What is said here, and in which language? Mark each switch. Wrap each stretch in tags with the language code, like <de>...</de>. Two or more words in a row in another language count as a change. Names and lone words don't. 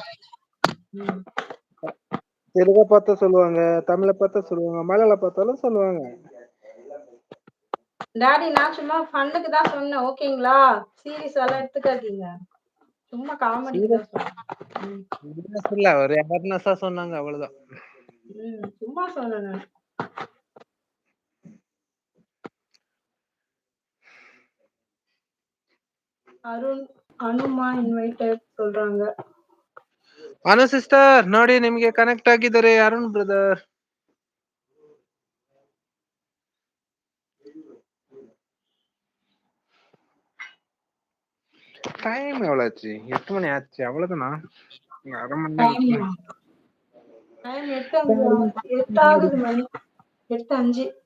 <ta>தெலுங்க பார்த்தா சொல்லுவாங்க, தமிழை பார்த்தா சொல்லுவாங்க, மலையாள பார்த்தாலும் சொல்லுவாங்க. டாடி நான் சும்மா ஃபன்னுக்கு தான் சொன்னேன். ஓகேங்களா? சீரியஸ் எல்லாம் எடுத்துக்காதீங்க. சும்மா காமெடிக்கு தான் சொன்னேன். இல்ல ஒரு அவேர்னஸா சொன்னாங்க, அவ்வளவுதான். சும்மா சொன்னேன். ಅರುಣ್ ಅನುಮಾ ಇನ್ವೈಟೆಡ್ சொல்றாங்க.</ta> <kn>ಅನು ಸಿಸ್ಟರ್ ನೋಡಿ ನಿಮಗೆ ಕನೆಕ್ಟ್ ಆಗಿದ್ದಾರೆ ಅರುಣ್ ಬ್ರದರ್.</kn> <ta>டைம் எவ்வளவு ஆச்சு? 8 மணி ஆச்சு, அவ்வளவுதானா? அரை மணி நேரம். டைம் 8 மணி 8:05.</ta>